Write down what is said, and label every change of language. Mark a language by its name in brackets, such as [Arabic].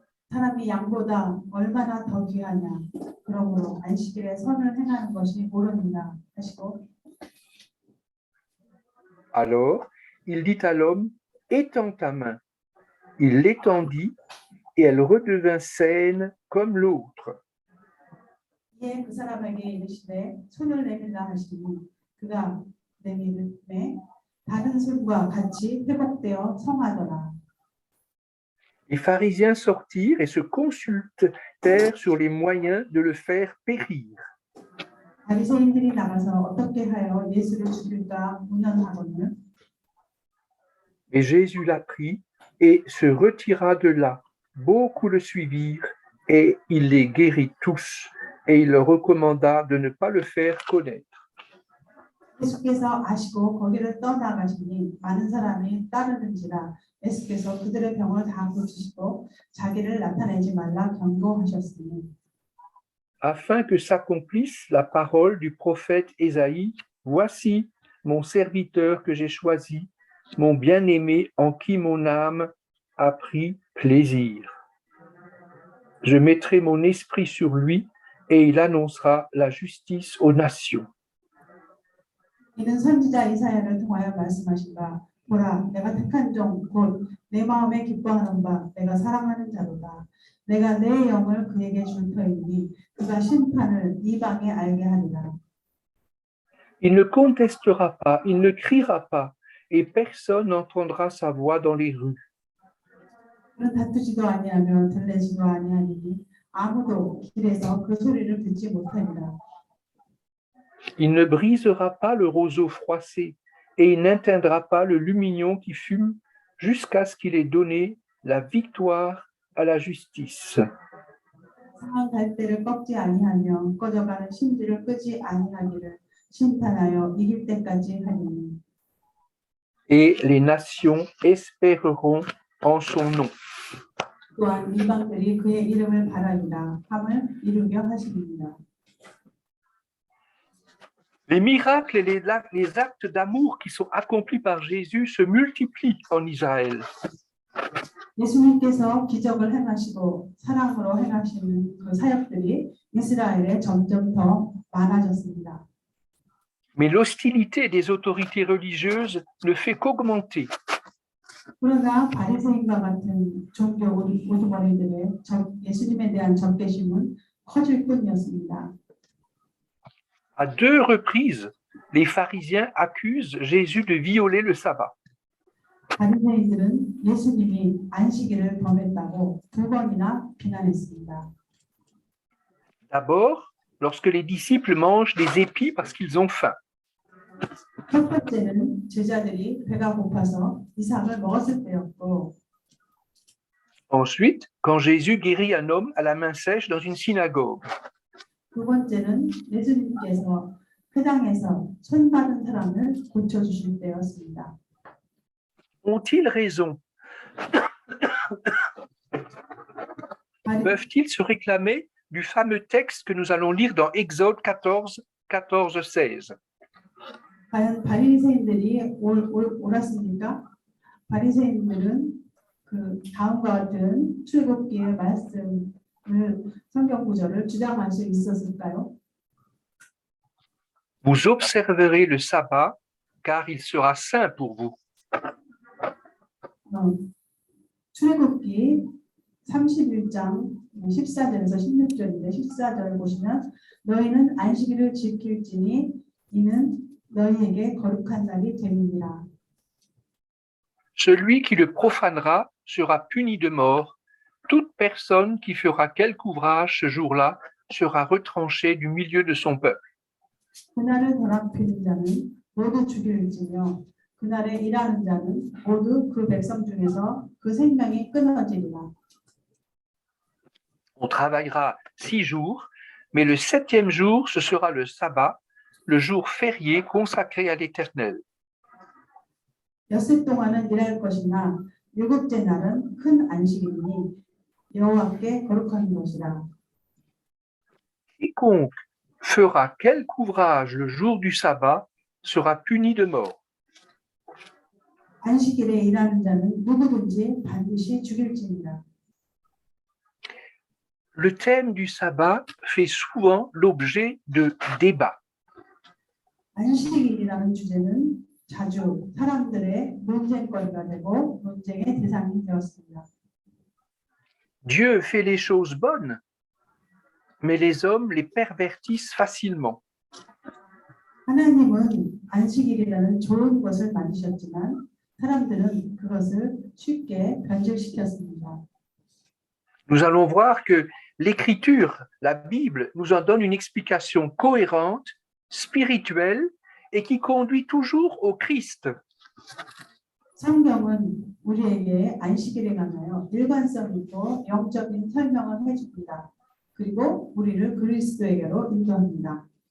[Korean] 사람이 양보다 얼마나 더 귀하냐? 그러므로 안식일에 선을 행하는 것이 옳으니라 하시고 [French] Alors, il dit à l'homme, étends ta main. Il l'étendit et elle redevint saine comme l'autre. [Korean] 이에 그 사람에게 이르시되 손을 내밀라 하시니 그가 내밀매 다른 손과 같이 회복되어 성하더라. [French] Les pharisiens sortirent et se consultèrent sur les moyens de le faire périr. [Korean] 바리새인들이 나가서 어떻게 하여 예수를 죽일까 문언하거늘. [French] Mais Jésus l'apprit et se retira de là. Beaucoup le suivirent et il les guérit tous. Et il leur recommanda de ne pas le faire connaître. [Korean] 예수께서 아시고 거기를 떠나가시니 많은 사람이 따르는지라 예수께서 그들의 병을 다 고치시고 자기를 나타내지 말라 경고하셨으니 [French] Afin que s'accomplisse la parole du prophète Ésaïe, voici mon serviteur que j'ai choisi, mon bien-aimé en qui mon âme a pris plaisir. Je mettrai mon esprit sur lui et il annoncera la justice aux nations. [Korean] 이는 선지자 이사야를 통하여 말씀하신 바 보라 내가 택한 종 곧 내 마음에 기뻐하는 바 내가 사랑하는 자로다 내가 내 영을 그에게 줄 터이니 그가 심판을 이방에 알게 하리라. [French] Il ne contestera pas, il ne criera pas et personne n'entendra sa voix dans les rues. [Korean] 그는 다투지도 아니하며 들레지도 아니하니 아무도 길에서 그 소리를 듣지 못하리라. [French] Il ne brisera pas le roseau froissé et il n'éteindra pas le lumignon qui fume jusqu'à ce qu'il ait donné la victoire à la justice. [Korean] 상한 갈대를 꺾지 아니하며 꺼져가는 심지를 끄지 아니하기를 심판하여 이길 때까지 하리니. [French] Et les nations espéreront en son nom. [Korean] 또한 이방들이 그의 이름을 바라리라 함을 이루려 하시리라. [French] Les miracles et les actes d'amour qui sont accomplis par Jésus se multiplient en Israël. [Korean] 예수님께서 기적을 행하시고 사랑으로 행하시는 그 사역들이 이스라엘에 점점 더 많아졌습니다. [French] Mais l'hostilité des autorités religieuses ne fait qu'augmenter. [Korean] 그러나 바리새인과 같은 종교 우두머리들의 예수님에 대한 적개심은 커질 뿐이었습니다. [French] À 2 reprises, les pharisiens accusent Jésus de violer le sabbat. [Korean] 바리새인들은 예수님이 안식일을 범했다고 2번이나 비난했습니다. [French] D'abord, lorsque les disciples mangent des épis parce qu'ils ont faim. [Korean] 첫 번째는 제자들이 배가 고파서 이삭을 먹었을 때였고 [French] Ensuite, quand Jésus guérit un homme à la main sèche dans une synagogue. [Korean] 두 번째는 예수님께서 회당에서 손 받은 사람을 고쳐주실 때였습니다. [French] Ont-ils raison? Peuvent-ils se réclamer du fameux texte que nous allons lire dans Exode 14, 16? [Korean] 과연 바리새인들이 옳았습니까? 바리새인들은 그 다음과 같은 출애굽기의 말씀을 성경 구절을 주장할 수 있었을까요? [French] Vous observerez le sabbat, car il sera saint pour vous. [Korean] 출애굽기 31장 14절에서 16절인데 14절 보시면 너희는 안식일을 지킬지니 이는 너희에게 거룩한 날이 됨이니라. [French] Celui qui le profanera sera puni de mort. Toute personne qui fera quelque ouvrage ce jour-là sera retranchée du milieu de son peuple. [Korean] 그날을 더럽히는 자는 모두 죽일지며 그날에 일하는 자는 모두 그 백성 중에서 그 생명이 끊어지리라. [French] On travaillera 6 jours, mais le 7e jour, ce sera le sabbat, le jour férié consacré à l'Éternel. [Korean] 엿새 동안은 일할 것이나 일곱째 날은 큰 안식이니 여호와께 거룩한 것이라. [French] Quiconque fera quelque ouvrage le jour du sabbat sera puni de mort. [Korean] 안식일에 일하는 자는 누구든지 반드시 죽일지니라. [French] Le thème du sabbat fait souvent l'objet de débats. [Korean] 안식일이라는 주제는 자주 사람들의 논쟁거리가 되고 논쟁의 대상이 되었습니다. [French] Dieu fait les choses bonnes, mais les hommes les pervertissent facilement. [Korean] 하나님은 안식일이라는 좋은 것을 만드셨지만 사람들은 그것을 쉽게 변질시켰습니다. [French] Nous allons voir que l'Écriture, la Bible, nous en donne une explication cohérente, spirituelle et qui conduit toujours au Christ. [Korean] 성경은 우리에게 안식일에 관하여 일관성 있고 영적인 설명을 해줍니다. 그리고 우리를 그리스도에게로 인도합니다.